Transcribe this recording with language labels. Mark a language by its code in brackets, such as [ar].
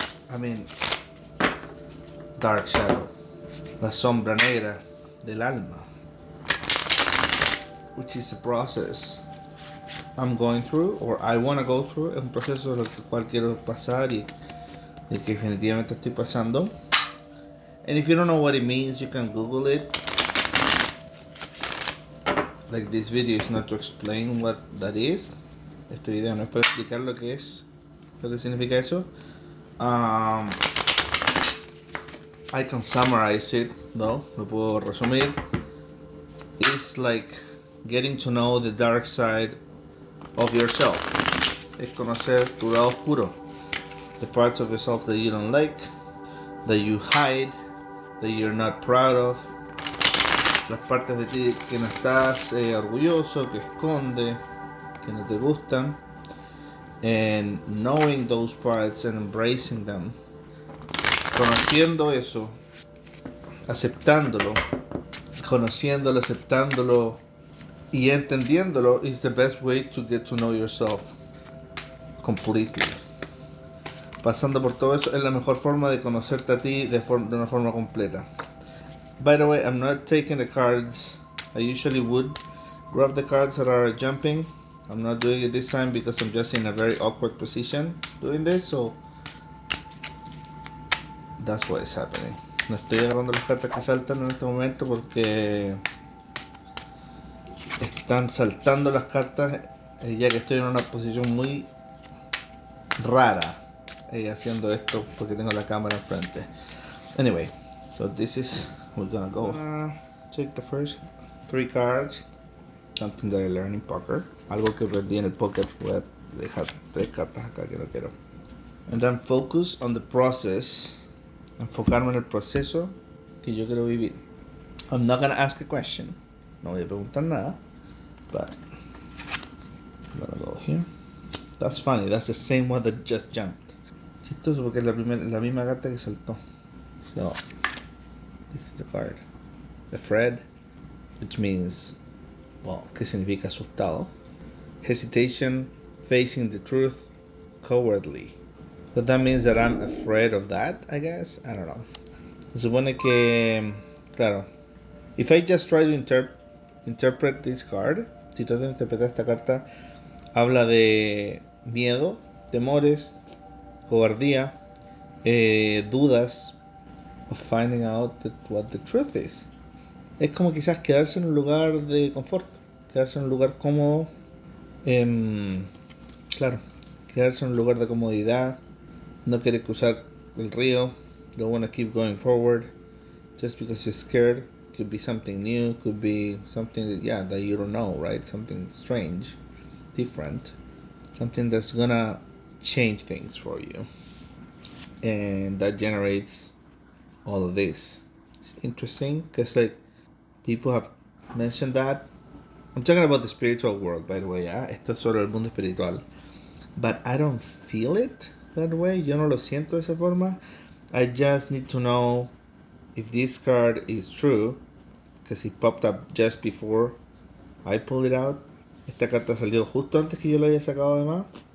[en] I mean, dark shadow, [es] la sombra negra del alma, [en] which is a process I'm going through, or I want to go through, [es] es un proceso por el cual quiero pasar y el que definitivamente estoy pasando. [en] And if you don't know what it means, you can Google it. Like, this video is not to explain what that is. [es] Este video no es para explicar lo que es, lo que significa eso. [en] I can summarize it, though. [es] Lo puedo resumir. [en] It's like getting to know the dark side of yourself. [es] Es conocer tu lado oscuro. [en] The parts of yourself that you don't like, that you hide, that you're not proud of. [es] Las partes de ti que no estás orgulloso, que esconde, que no te gustan. [en] And knowing those parts and embracing them. [es] Conociendo eso, aceptándolo, conociéndolo, aceptándolo y entendiéndolo [en] is the best way to get to know yourself completely. [es] Pasando por todo eso es la mejor forma de conocerte a ti de una forma completa. [en] By the way, I'm not taking the cards. I usually would grab the cards that are jumping. I'm not doing it this time because I'm just in a very awkward position doing this, so that's what is happening. [es] No estoy agarrando las cartas que saltan en este momento porque están saltando las cartas ya que estoy en una posición muy rara haciendo esto porque tengo la cámara enfrente. [en] Anyway, so this is, we're gonna go. Take the first 3 cards. Something that I learned in poker. [es] Algo que aprendí en el poker. Voy a dejar 3 cartas acá que no quiero. [en] And then focus on the process. [es] Enfocarme en el proceso que yo quiero vivir. [en] I'm not gonna ask a question. [es] No voy a preguntar nada. [en] But I'm gonna go here. That's funny. That's the same one that just jumped. [es] Chistoso porque es la misma carta que saltó. [en] So, this is the card. The Fred, which means, well, [es] ¿qué significa asustado? [en] Hesitation, facing the truth, cowardly. So that means that I'm afraid of that, I guess. I don't know. [es] Se supone que, claro, [en] if I just try to interpret this card, [es] si trato de interpretar esta carta, habla de miedo, temores, cobardía, dudas [en] of finding out what the truth is. [es] Es como quizás quedarse en un lugar de confort, quedarse en un lugar cómodo, claro, quedarse en un lugar de comodidad, no querer cruzar el río, [en] don't want to keep going forward, just because you're scared. Could be something new, could be something that you don't know, right? Something strange, different, something that's gonna change things for you, and that generates all of this. It's interesting because like people have mentioned that. I'm talking about the spiritual world, by the way. [es] Esto es sobre el mundo espiritual, [en] but I don't feel it that way. [es] Yo no lo siento de esa forma. [en] I just need to know if this card is true, because it popped up just before I pulled it out. [es] Esta carta salió justo antes que yo lo haya sacado de más.